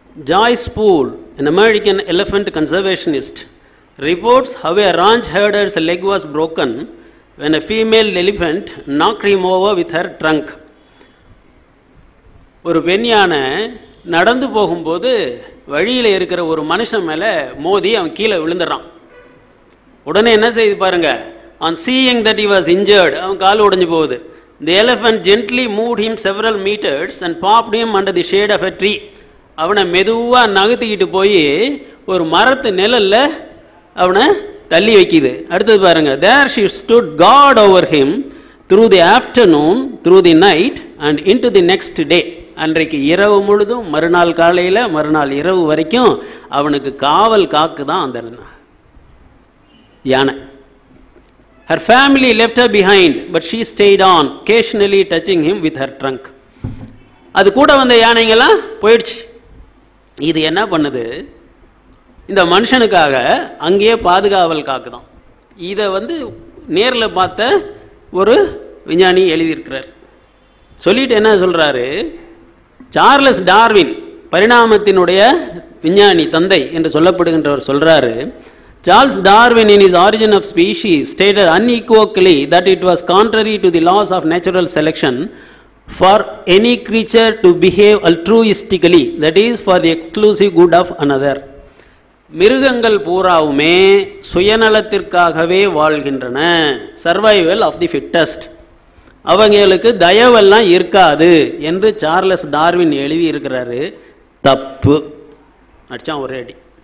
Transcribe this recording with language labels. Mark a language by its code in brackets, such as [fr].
[en] Joyce Poole, an American elephant conservationist, reports how a ranch herder's leg was broken when a female elephant knocked him over with her trunk. [ta] ஒரு பெண் யானை நடந்து போகும்போது வழியில் இருக்கிற ஒரு மனுஷன் மேலே மோதி அவன் கீழே விழுந்துடுறான். உடனே என்ன செய்து பாருங்க, [en] on seeing that he was injured, [ta] அவன் கால் உடைஞ்சு போகுது. [en] The elephant gently moved him several meters and popped him under the shade of a tree. [ta] அவனை மெதுவாக நகர்த்திக்கிட்டு போய் ஒரு மரத்து நிழல்ல அவனை தள்ளி வைக்கிது. அடுத்தது பாருங்க, [en] there she stood guard over him through the afternoon, through the night and into the next day. [ta] அன்றைக்கு இரவு முழுதும், மறுநாள் காலையில், மறுநாள் இரவு வரைக்கும் அவனுக்கு காவல் காக்குதான் அந்த யானை. [en] Her family left her behind, but she stayed on, occasionally touching him with her trunk. [ta] அது கூட வந்த யானைங்கெல்லாம் போயிடுச்சு. இது என்ன பண்ணுது? இந்த மனுஷனுக்காக அங்கேயே பாதுகாவல் காக்குதான். இதை நேரில் பார்த்த ஒரு விஞ்ஞானி எழுதியிருக்கிறார். சொல்லிட்டு என்ன சொல்கிறாரு, சார்லஸ் டார்வின், பரிணாமத்தினுடைய விஞ்ஞானி தந்தை என்று சொல்லப்படுகின்றவர் சொல்கிறாரு, [en] Charles Darwin in his Origin of Species stated unequivocally that it was contrary to the laws of natural selection for any creature to behave altruistically, that is for the exclusive good of another. [ta] மிருகங்கள் பூராவுமே சுயநலத்திற்காகவே வாழ்கின்றன, [en] Survival of the fittest. [ta] அவங்களுக்கு தயவெல்லாம் இருக்காது என்று Charles Darwin எழுதி இருக்கிறாரு. தப்பு. அடிச்சான் ஒரே அடி.